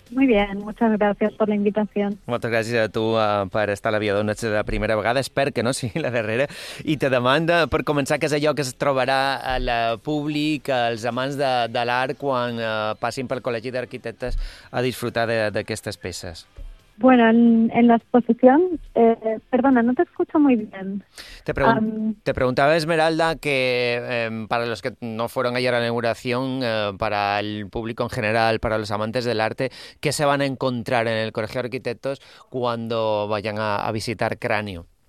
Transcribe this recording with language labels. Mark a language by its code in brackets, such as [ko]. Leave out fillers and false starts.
[es] Muy bien, muchas gracias por la invitación. [ca] Moltes gràcies a tu per estar a la Via d'Ona de la primera vegada, espero que no sigui la darrera, i te demanda per començar que és allò que es trobarà al públic, als amants de l'art, quan passin pel Col·legi d'Arquitectes a disfrutar d'aquestes peces. [es] Bueno, en la exposición, perdona, no te escucho muy bien. Te preguntaba, Esmeralda, que para los que no fueron ayer a la inauguración, para el público en general, para los amantes del arte, ¿qué se van a encontrar en el Colegio de Arquitectos cuando vayan a visitar Cráneo?